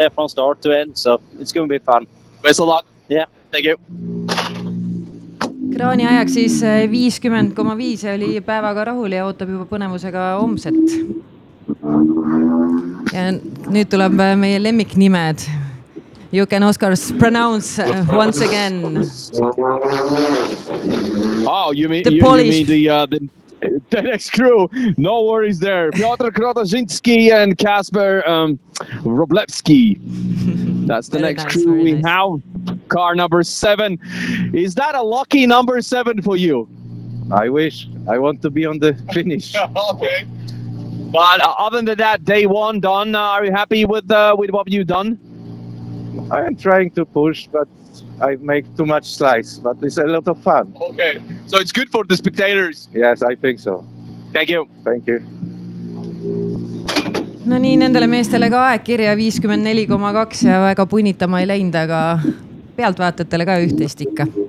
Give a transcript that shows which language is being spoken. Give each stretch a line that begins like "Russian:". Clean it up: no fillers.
English: Yeah, from start to end, so it's going to be fun. Best of luck. Yeah, thank you.
Estonian: Kraani ajaks siis 50,5 oli päevaga rahul ja ootab juba põnevusega homset. Ja nüüd tuleb meie lemmik nimed.
English: You can Oscars pronounce once again. Oh, you mean the TEDx crew. No worries there. Piotr Krotoszynski and Kasper Wroblewski. That's the next crew we have. Car number 7. Is that a lucky number 7 for you? I wish. I want to be on the finish. Okay. But other than that, day 1 done. Are you happy with what you've done? I am trying to push, but I make too much slice. But it's a lot of fun. Okay. So it's good for the spectators. Yes, I think so. Thank you. Thank you.
Estonian: No nii, nendele meestele ka aeg kirja 54,2 ja väga punnitama ei läinud, aga pealtvaatajatele ka üht-teist ikka.